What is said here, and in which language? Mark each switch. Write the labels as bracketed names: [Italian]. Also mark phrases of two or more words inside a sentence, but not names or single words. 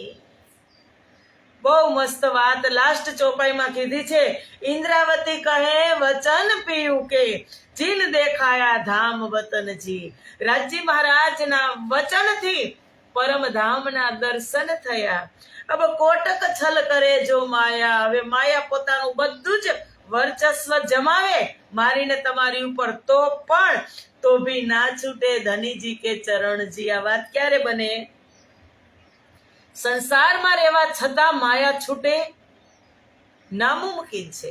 [Gujarati] બહુ મસ્ત વાત લાસ્ટ ચોપાઈમાં કીધી છે. [Hindi] इन्द्रावती कहे वचन पियु के जिन देखाया धाम वतनजी. [Gujarati] રાજજી મહારાજના વચનથી પરમધામના દર્શન થયા. [Hindi] अब कोटक छल करे जो माया. [Gujarati] હવે માયા પોતાનું બધું જ વર્ચસ્વ જમાવે મારીને તમારી ઉપર તો પણ [Hindi] तो भी ना छूटे धनीजी के चरणजी. [Gujarati] આ વાત ક્યારે બને? સંસારમાં રહેવા છતાં માયા છૂટે? નામુમકિન છે.